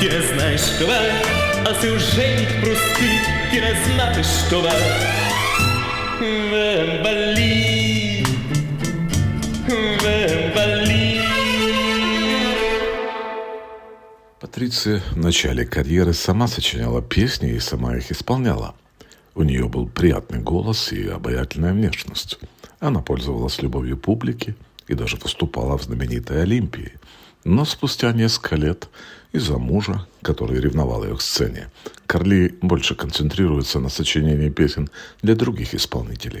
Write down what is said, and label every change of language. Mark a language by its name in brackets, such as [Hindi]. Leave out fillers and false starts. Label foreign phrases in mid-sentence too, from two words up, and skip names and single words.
[Bulgarian] Ти не знаєш това, а си ожених прости, ти не знаеш това. Вембали, Вембали. [Russian] Патриция в начале карьеры сама сочиняла песни и сама их исполняла. У нее был приятный голос и обаятельная внешность. Она пользовалась любовью публики и даже выступала в знаменитой Олимпии. Но спустя несколько лет из-за мужа, который ревновал ее к сцене, Карли больше концентрируется на сочинении песен для других исполнителей.